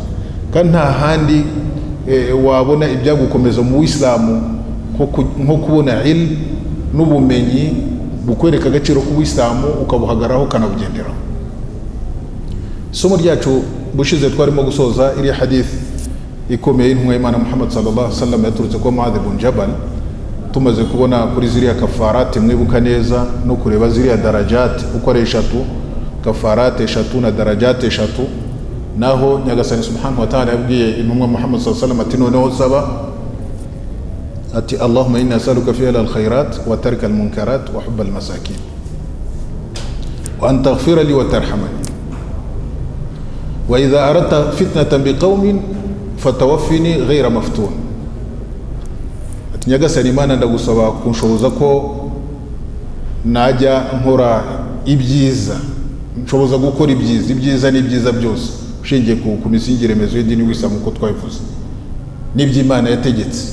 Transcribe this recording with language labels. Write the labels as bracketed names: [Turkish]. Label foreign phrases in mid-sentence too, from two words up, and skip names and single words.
[Kinyarwanda] Kandi nta handi wabona ibyagukomeza mu Islam nko kubona ilm n'ubumenyi bukwereka agaciro k'ubuyisilamu ukabuhagaraho ukanabugenderaho. Isomo ryacu bushize twarimo gusoza iri hadith ikomeye y'intumwa y'Imana Muhammad [Arabic] صلى الله عليه وسلم [Kinyarwanda] yaturutse kwa Muadh ibn Jabal, tumaze kubona kuri ziriya kafarati mwibuka neza no kureba ziriya darajati uko ari 3, kafarati 3 na darajati 3. Naho Nyagasani [Arabic] سبحانه وتعالى [Kinyarwanda] yabwiye intumwa Muhammad [Arabic] صلى الله عليه وسلم [Kinyarwanda] ati noneho saba ati [Arabic] اللهم إني أسألك فعل الخيرات وترك المنكرات وحب المساكين وأن تغفر لي وترحمني وإذا أردت فتنة بقوم فتوفني غير مفتون. [Kinyarwanda] Ati Nyagasani Imana ndagusaba kunshoboza ko najya nkora ibyiza, nshoboza gukora ibyiza n'ibyiza byose ushingiye ku misingire remezo y'idini w'Islam uko twabivuze n'iby'Imana yategetse.